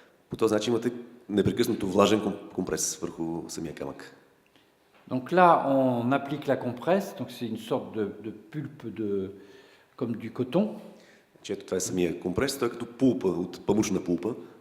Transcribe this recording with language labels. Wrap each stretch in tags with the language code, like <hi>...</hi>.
<bg>По този начин имате непрекъснато влажен компрес върху самия камък.</bg> <fr>Donc là, on applique la compresse, donc c'est une sorte de pulpe comme du coton,</fr> <bg>Ето това е самия компрес, той е като пулпа, от памучна пулпа,</bg>